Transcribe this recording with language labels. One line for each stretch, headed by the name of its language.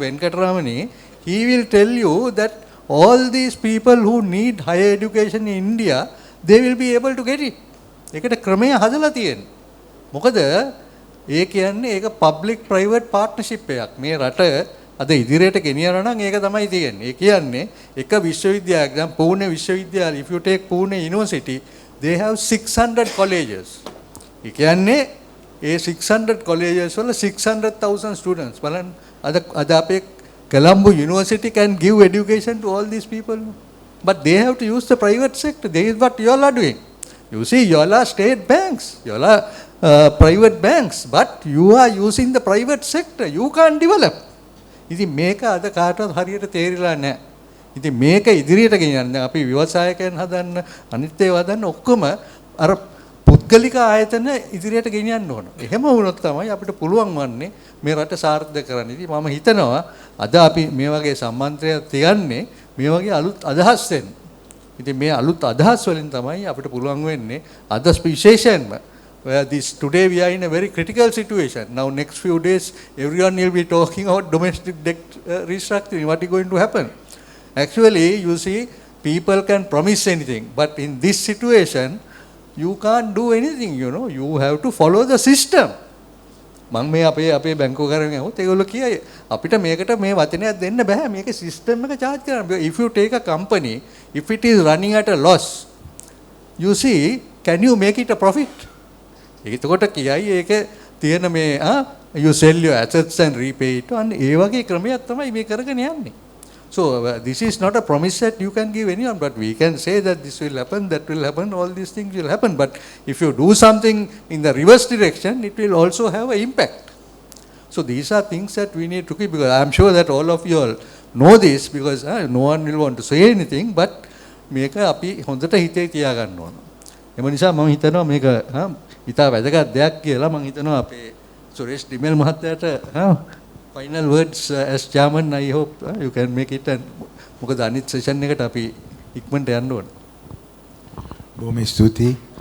English: Venkatramani, he will tell you that all these people who need higher education in India, they will be able to get it.
Sinhala: ඒකට ක්‍රමය හදලා තියෙනවා. මොකද ඒ කියන්නේ ඒක public private partnership එකක්. මේ රට අද ඉදිරියට ගෙනියනවා නම් ඒක තමයි තියෙන්නේ. ඒ කියන්නේ එක විශ්වවිද්‍යාලයක් දැන් පූනේ විශ්වවිද්‍යාලය,
English: if you take Pune University, they have 600 colleges.
Sinhala: ඒ කියන්නේ ඒ 600 colleges වල 600,000 students. බලන්න අද අපේ
English: Colombo University can give education to all these people. But they have to use the private sector. This is what you all are doing. You see, you all are state banks. You all are private banks. But you are using the private sector. You can't develop.
Sinhala: ඉතින් මේක අද කාටවත් හරියට තේරිලා නැහැ. ඉතින් මේක ඉදිරියට ගෙනියන්න අපි ව්‍යවසායකයන් හදන්න අනිත් ඒවා හදන්න ඔක්කොම අර පුද්ගලික ආයතන ඉදිරියට ගෙනියන්න ඕන. එහෙම වුණොත් තමයි අපිට පුළුවන් වන්නේ මේ රට සාර්ථක කරන්න. ඉතින් මම හිතනවා අද අපි මේ වගේ සම්මන්ත්‍රයක් තියන්නේ මේ වගේ අලුත් අදහස් දෙන්න. ඉතින් මේ අලුත් අදහස් වලින් තමයි අපිට පුළුවන් වෙන්නේ අද විශේෂයෙන්ම
English: where this today we are in a very critical situation. Now next few days everyone will be talking about domestic debt restructuring. What is going to happen? Actually, you see, people can promise anything, but in this situation you can't do anything, you know. You have to follow the system.
Sinhala: මම මේ අපේ බැංකුව කරගෙන යවුත් ඒගොල්ලෝ කියයි අපිට මේකට මේ වචනයක් දෙන්න බෑ. මේක සිස්ටම් එක charge කරන්න.
English: If you take a company, if it is running at a loss, you see, can you make it a profit?
Sinhala: එතකොට කියයි ඒක තියෙන මේ
English: you sell your assets and repay it.
Sinhala: අන්න ඒ වගේ ක්‍රමයක් තමයි මේ කරගෙන යන්නේ.
English: So this is not a promise that you can give anyone, but we can say that this will happen, that will happen, all these things will happen. But if you do something in the reverse direction, it will also have an impact. So these are things that we need to keep, because I am sure that all of you all know this, because no one will want to say anything, but
Sinhala: මේක අපි හොඳට හිතේ තියාගන්න ඕන. එම නිසා මම හිතනවා මේක ඉතා වැදගත් දෙයක් කියලා. මම හිතනවා අපේ සුරේෂ් ඩිමෙල් මහත්තයාට
English: final words as chairman. I hope you can make it, and
Sinhala: මොකද අනිත් සෙෂන් එකට අපි ඉක්මනට යන්න ඕන. බොහොම ස්තුතියි.